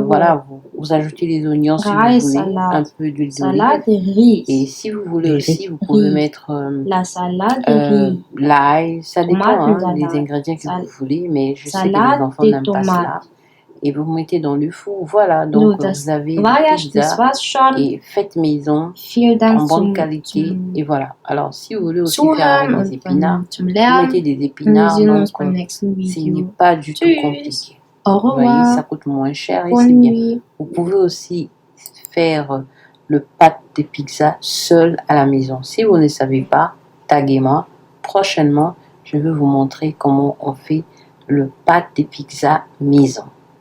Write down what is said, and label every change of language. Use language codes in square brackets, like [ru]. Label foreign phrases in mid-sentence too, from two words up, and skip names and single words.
[fr] voilà, vous ajoutez les oignons si vous [en] Rice [fr] voulez, un salade. peu d'huile Salade d'olive. de riz. Et si vous voulez Des aussi, vous pouvez riz. mettre La salade de riz. l'ail, ça dépend Tomate des salade. ingrédients que vous voulez, mais je sais que les Salade enfants de n'aiment pas cela. tomates. Et vous mettez dans le four, voilà, [de] Nu, [fr] donc [de] das [fr] vous avez [de] war ja, [fr] pizza [de] das war's schon. [fr] et faites maison [de] Vielen Dank [fr] en bonne qualité, [de] zum [fr] et voilà. Alors si vous voulez aussi faire [de] Zuhören [fr] avec des épinards, [de] zum [fr] vous [de] Lernen. [fr] mettez des [de] Und wir [fr] épinards, [de] sehen uns [fr] donc [de] beim nächsten [fr] ce n'est [de] Video. [fr] pas du tout [de] Tschüss. [fr] compliqué. Au Vous voyez, ça revoir. coûte moins cher et Bonne c'est bien. nuit. Vous pouvez aussi faire le pâte de pizza seul à la maison. Si vous ne savez pas, taguez-moi. Prochainement, je vais vous montrer comment on fait le pâte de pizza maison.